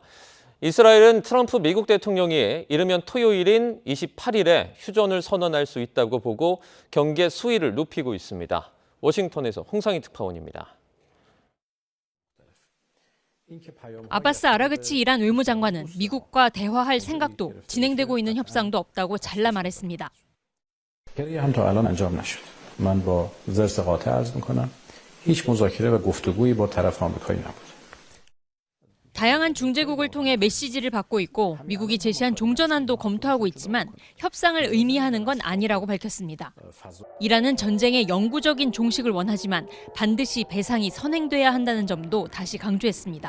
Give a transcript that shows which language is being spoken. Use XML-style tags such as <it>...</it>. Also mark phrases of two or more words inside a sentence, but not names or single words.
<ko>이스라엘은 트럼프 미국 대통령이 이르면 토요일인 28일에 휴전을 선언할 수 있다고 보고 경계 수위를 높이고 있습니다. 워싱턴에서 홍상희 특파원입니다. 아바스 아라그치 이란 외무장관은 미국과 대화할 생각도 진행되고 있는 협상도 없다고 잘라 말했습니다.</ko> <fa>من با زرس قاطع عرض میکنم هیچ مذاکره و گفتگویی با طرف آمریکایی نبود.</fa> <ko>다양한 중재국을 통해 메시지를 받고 있고 미국이 제시한 종전안도 검토하고 있지만 협상을 의미하는 건 아니라고 밝혔습니다. 이란은 전쟁의 영구적인 종식을 원하지만 반드시 배상이 선행돼야 한다는 점도 다시 강조했습니다.</ko>